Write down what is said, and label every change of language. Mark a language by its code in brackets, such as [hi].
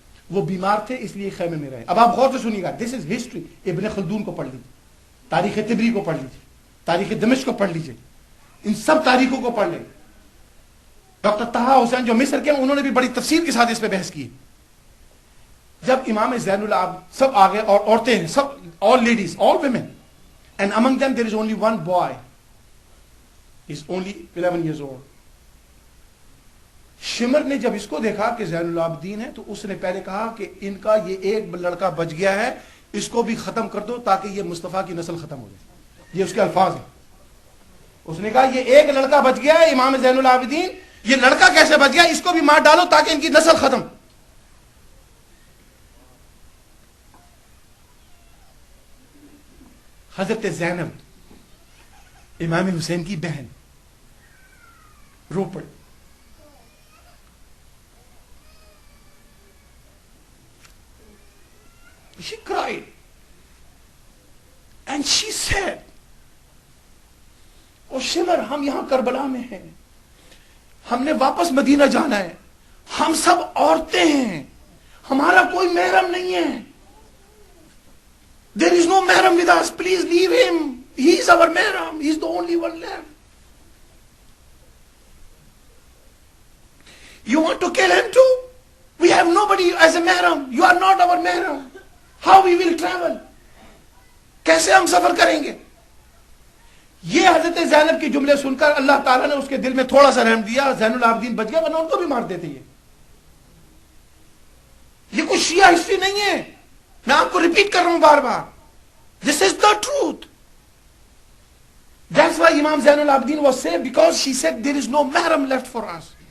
[ur] وہ بیمار تھے اس لیے خیمے میں رہے. اب آپ غور سے سنیے گا، [en] This is history. [ur] ابن خلدون کو پڑھ لیجیے، تاریخ طبری کو پڑھ لیجیے، تاریخ دمشق کو پڑھ لیجیے، ان سب تاریخوں کو پڑھ لیں. ڈاکٹر طہا حسین جو مصر کے، انہوں نے بھی بڑی تفصیل کے ساتھ اس پہ بحث کی. جب امام زین العابدین سب آ گئے، اور عورتیں ہیں سب، [en] all ladies, all women, and among them there is only one boy. He's only 11 years old. [ur] شمر نے جب اس کو دیکھا کہ زین العابدین ہے، تو اس نے پہلے کہا کہ ان کا یہ ایک لڑکا بچ گیا ہے، اس کو بھی ختم کر دو تاکہ یہ مصطفیٰ کی نسل ختم ہو جائے. یہ اس کے الفاظ ہیں. اس نے کہا یہ ایک لڑکا بچ گیا ہے امام زین العابدین، یہ لڑکا کیسے بچ گیا، اس کو بھی مار ڈالو تاکہ ان کی نسل ختم. حضرت زینب امام حسین کی بہن رو پڑی. [en] she cried and she said, [ur] او شمر ہم یہاں کربلا میں ہیں, ہم نے واپس مدینہ جانا ہے, ہم سب عورتیں ہیں, ہمارا کوئی محرم نہیں ہے. [en] There is no محرم with us, please leave him, he is our محرم, he is the only one left. You want to kill him too? We have nobody as a محرم, you are not our محرم. How we will travel? [ur] کیسے ہم سفر کریں گے؟ یہ حضرت زینب کے جملے سن کر اللہ تعالیٰ نے اس کے دل میں تھوڑا سا رحم دیا, زین العابدین بچ گیا, ورنہ ان کو بھی مار دیتے. یہ کچھ شیعہ ہسٹری نہیں ہے, میں آپ کو ریپیٹ کر رہا ہوں بار بار. [en] This is the truth. That's why Imam Zain al-Abidin was saved, because she said there is no mahram left for us.